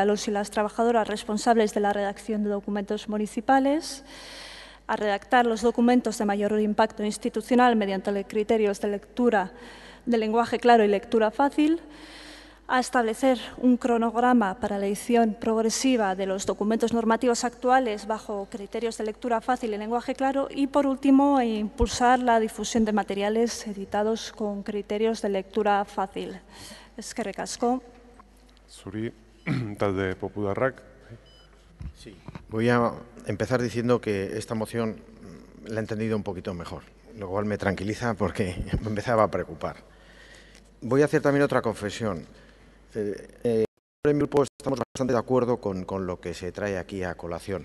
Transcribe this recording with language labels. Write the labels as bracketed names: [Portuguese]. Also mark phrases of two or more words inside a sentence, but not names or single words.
[Spanish] los y las trabajadoras responsables de la redacción de documentos municipales, a redactar los documentos de mayor impacto institucional mediante criterios de lectura de lenguaje claro y lectura fácil, a establecer un cronograma para la edición progresiva de los documentos normativos actuales bajo criterios de lectura fácil y lenguaje claro y, por último, a impulsar la difusión de materiales editados con criterios de lectura fácil. [Basque] Eskerrik asko. Zuri, talde popularrak. [Spanish] Sí. Voy a empezar diciendo que esta moción la he entendido un poquito mejor, lo cual me tranquiliza porque me empezaba a preocupar. Voy a hacer también otra confesión. En mi grupo estamos bastante de acuerdo con lo que se trae aquí a colación.